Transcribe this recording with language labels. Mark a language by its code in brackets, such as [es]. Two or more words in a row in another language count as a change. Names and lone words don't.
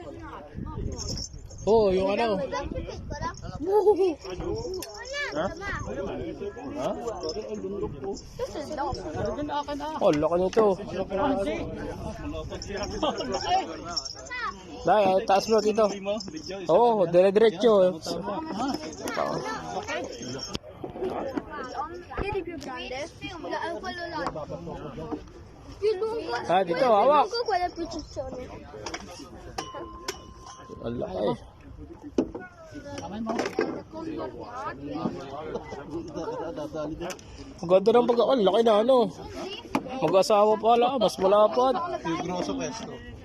[tl] Oo, yung ano. Oh, laki nito. Dahil, taas mo dito. Oo, dire-diretso. [it] Vedi più grande? Quello là. Più lungo. [tl] Ah, dito, hawak. [it] Più lungo, quello più ciccione. [tl] Ang laki. Ang ganda ng pagka... Ang laki na ano. Mag-asawa pala, mas malapad. [it] Grosso pesto.